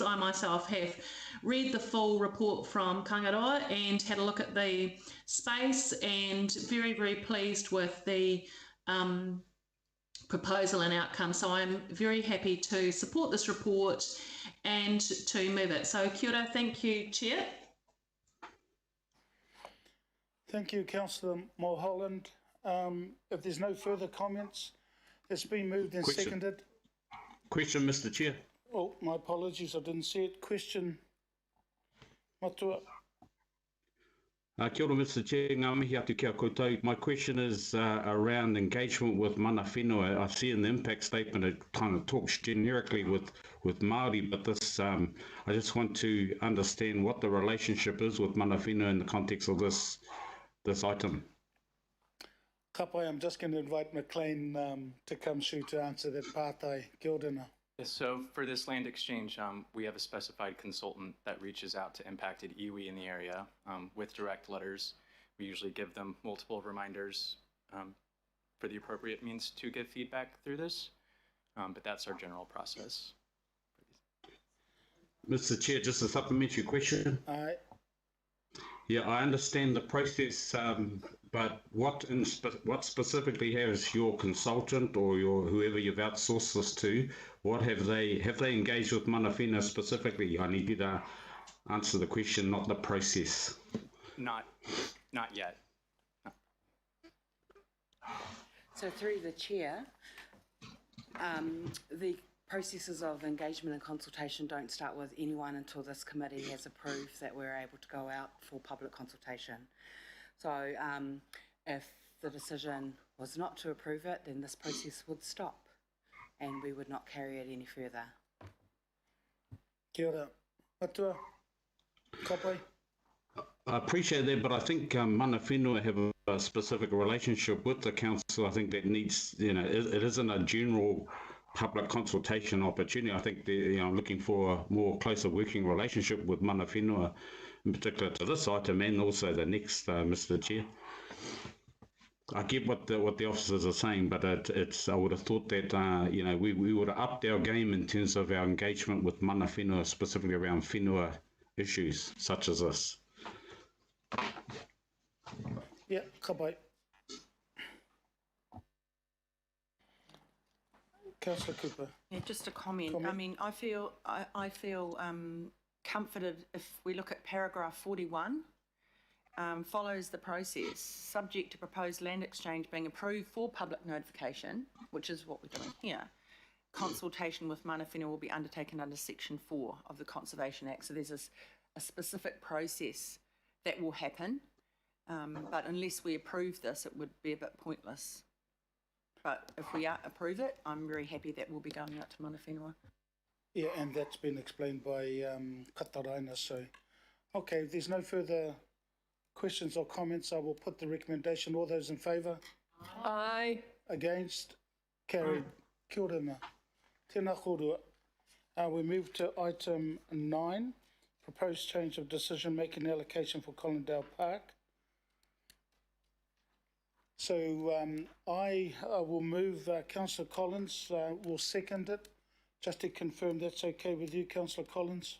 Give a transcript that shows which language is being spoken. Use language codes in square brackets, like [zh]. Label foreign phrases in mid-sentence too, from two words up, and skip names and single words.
[en] I myself have read the full report from Kangaroa and had a look at the space, and very, very pleased with the proposal and outcome. So I'm very happy to support this report and to move it. [mi] So kia ora, [en] thank you, Chair. Thank you, Councillor Mulholland. If there's no further comments, it's been moved and seconded. Question, Mr. Chair. Oh, my apologies, I didn't see it. Question, Matua. [mi] Kia ora, [en] Mr. Chair. [mi] Ngā mihi atu kia koutou. [en] My question is around engagement with [mi] mana whenua. [en] I see in the impact statement it kind of talks generically with Māori, but this I just want to understand what the relationship is with [mi] mana whenua [en] in the context of this item. Kapai, I'm just going to invite McLean to come through to answer that pātai. [mi] Kia ora nā. [en] Yes, so for this land exchange, we have a specified consultant that reaches out to impacted iwi in the area with direct letters. We usually give them multiple reminders for the appropriate means to give feedback through this, but that's our general process. Mr. Chair, just a supplementary question. Aye. Yeah, I understand the process, but what specifically has your consultant or whoever you've outsourced this to? What have they engaged with [mi] mana whenua [en] specifically? I need you to answer the question, not the process. Not yet. No. So through the chair, the processes of engagement and consultation don't start with anyone until this committee has approved that we're able to go out for public consultation. So if the decision was not to approve it, then this process would stop and we would not carry it any further. [mi] Kia ora. Matua. [en] Kapai. I appreciate that, but I think [mi] mana whenua [en] have a specific relationship with the council. I think that needs, it isn't a general public consultation opportunity. I think they're looking for a more closer working relationship with [mi] mana whenua, [en] in particular to this item and also the next, Mr. Chair. I get what the officers are saying, but I would have thought that we would have upped our game in terms of our engagement with [mi] mana whenua, [en] specifically around whenua issues such as this. Yeah, [mi] ka pai. [en] Councillor Cooper. Yeah, just a comment. Comment. I mean, I feel comforted if we look at paragraph 41. Follows the process, subject to proposed land exchange being approved for public notification, which is what we're doing here. Consultation with [mi] mana whenua [en] will be undertaken under Section 4 of the Conservation Act. So there's a specific process that will happen, but unless we approve this, it would be a bit pointless. But if we approve it, I'm very happy that we'll be going out to [mi] mana whenua. [en] Yeah, and that's been explained by Kataraina. So, okay, if there's no further questions or comments, I will put the recommendation. All those in favour? Aye. Against? Carried. [mi] Kia ora ma. Tēnā korua. [en] We move to item 9, proposed change of decision-making allocation for Collindale Park. So I will move, Councillor Collins will second it. Just to confirm that's okay with you, Councillor Collins?